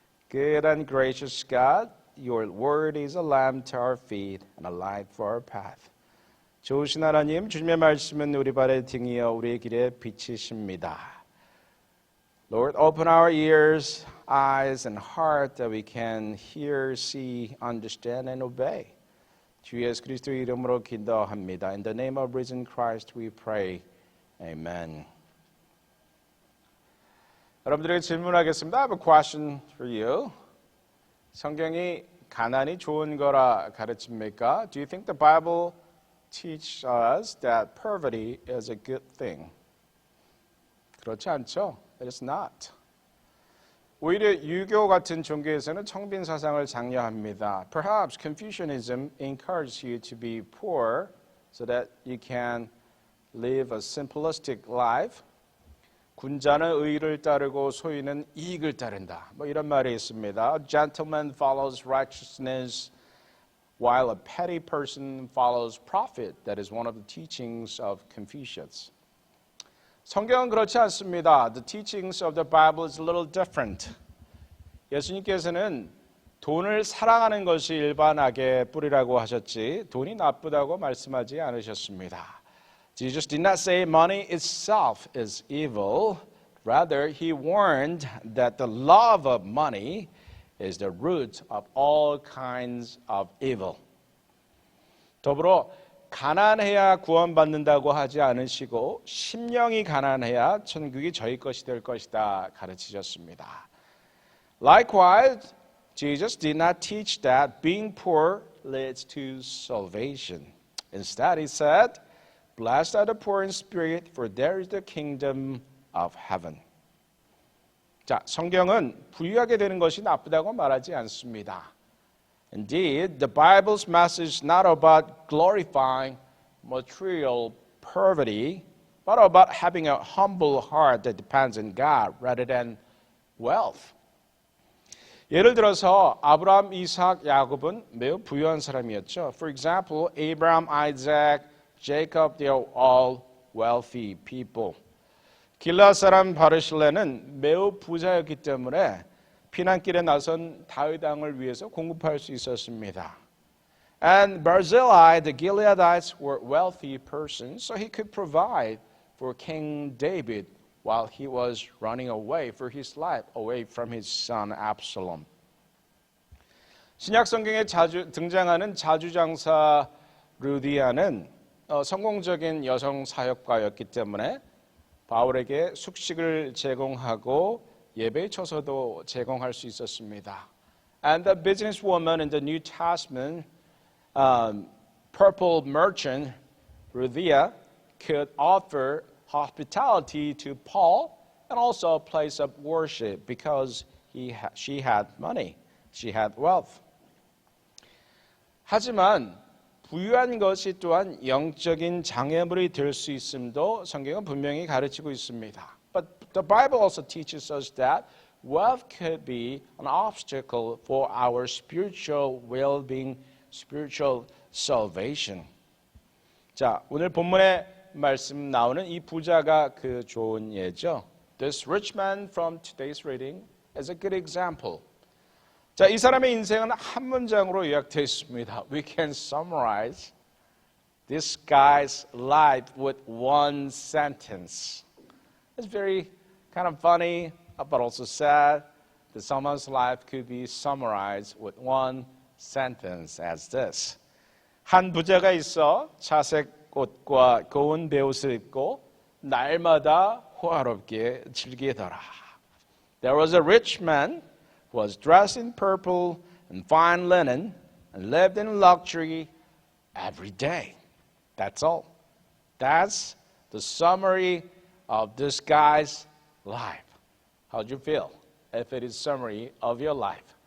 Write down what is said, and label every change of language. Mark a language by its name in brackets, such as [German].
[English] Good and gracious God, your word is a lamp to our feet and a light for our path. [Korean] 좋으신 하나님, 주님의 말씀은 우리 발의 등이여 우리의 길에 빛이십니다. [English] Lord, open our ears, eyes, and heart that we can hear, see, understand, and obey. [Korean] 주 예수 그리스도의 이름으로 기도합니다. [English] In the name of risen Christ we pray. Amen. [Korean] 여러분들에게 질문하겠습니다. [English] I have a question for you. [Korean] 성경이 가난이 좋은 거라 가르칩니까? [English] Do you think the Bible teaches us that poverty is a good thing? [Korean] 그렇지 않죠? [English] It is not. [Korean] 오히려 유교 같은 종교에서는 청빈 사상을 장려합니다. [English] Perhaps Confucianism encourages you to be poor so that you can live a simplistic life. [Korean] 군자는 의를 따르고 소인은 이익을 따른다. 뭐 이런 말이 있습니다. [English] A gentleman follows righteousness while a petty person follows profit. That is one of the teachings of Confucius. [Korean] 성경은 그렇지 않습니다. [English] The teachings of the Bible is a little different. [Korean] 예수님께서는 돈을 사랑하는 것이 일반악의 뿌리라고 하셨지 돈이 나쁘다고 말씀하지 않으셨습니다. [English] Jesus did not say money itself is evil. Rather, he warned that the love of money is the root of all kinds of evil. [Korean] 더불어 가난해야 구원받는다고 하지 않으시고 심령이 가난해야 천국이 저희 것이 될 것이다 가르치셨습니다. [English] Likewise, Jesus did not teach that being poor leads to salvation. Instead, he said, Blessed are the poor in spirit, for there is the kingdom of heaven. [Korean] 자, 성경은 부유하게 되는 것이 나쁘다고 말하지 않습니다. [English] Indeed, the Bible's message is not about glorifying material poverty, but about having a humble heart that depends on God rather than wealth. [Korean] 예를 들어서 아브라함, 이삭, 야곱은 매우 부유한 사람이었죠. [English] For example, Abraham, Isaac, Jacob, they are all wealthy people. [Korean] 길라 사람 바르실레는 매우 부자였기 때문에 피난길에 나선 다윗 왕을 위해서 공급할 수 있었습니다. [English] And Barzillai, the Gileadites were wealthy persons, so he could provide for King David while he was running away for his life, away from his son Absalom. [Korean] 신약 성경에 자주 등장하는 자주장사 루디아는 성공적인 여성 사역가였기 때문에 바울에게 숙식을 제공하고 예배 처소도 제공할 수 있었습니다. [English] And the businesswoman in the New Testament, purple merchant Ruthia, could offer hospitality to Paul and also a place of worship because she had money, she had wealth. [Korean] 하지만 부유한 것이 또한 영적인 장애물이 될 수 있음도 성경은 분명히 가르치고 있습니다. [English] But the Bible also teaches us that wealth could be an obstacle for our spiritual well-being, spiritual salvation. [Korean] 자, 오늘 본문에 말씀 나오는 이 부자가 그 좋은 예죠. [English] This rich man from today's reading is a good example. [Korean] 자, 이 사람의 인생은 한 문장으로 요약되어 있습니다. [English] We can summarize this guy's life with one sentence. It's very kind of funny, but also sad that someone's life could be summarized with one sentence as this. [Korean] 한 부자가 있어 차색 옷과 고운 베옷을 입고 날마다 호화롭게 즐기더라. [English] There was a rich man who was dressed in purple and fine linen and lived in luxury every day. That's all. That's the summary of this guy's life. How do you feel if it is summary of your life?